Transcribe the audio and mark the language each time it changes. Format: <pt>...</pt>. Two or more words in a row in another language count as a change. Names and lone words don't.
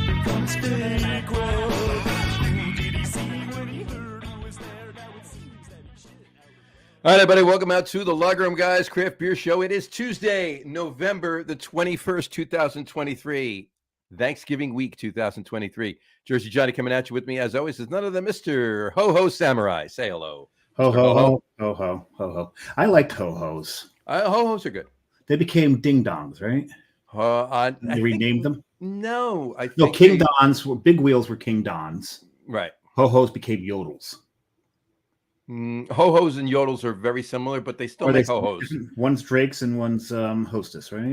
<en>All right, everybody, welcome out to the Lager Room Guys Craft Beer Show. It is Tuesday, November the 21st, 2023, Thanksgiving week 2023. Jersey Johnny coming at you with me, as always, is none other than Mr. Ho-Ho Samurai. Say hello. Ho, ho, ho, ho, ho, ho, ho. I liked ho-hos. Ho-Hos are good. They became ding-dongs, right? They renamed them? No. King Dons, big wheels were King Dons. Right. Ho-Hos became Yodels. Ho-Hos and Yodels are very similar, but they still make ho-hos. One's Drake's and one's Hostess, right?</en>